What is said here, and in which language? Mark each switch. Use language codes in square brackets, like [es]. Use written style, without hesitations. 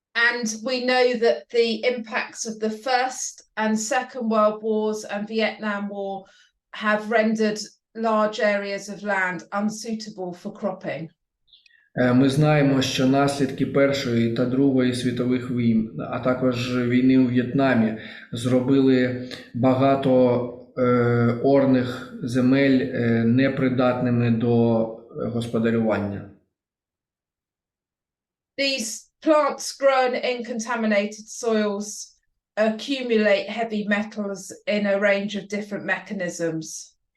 [en] And we know that the impacts of the First and Second World Wars and Vietnam War have rendered large areas of land unsuitable for cropping. [uk] Ми знаємо, що наслідки Першої та Другої світових війн, а також війни у В'єтнамі, зробили багато орних земель непридатними до господарювання. [en] These plants grown in contaminated soils accumulate heavy metals in a range of different mechanisms.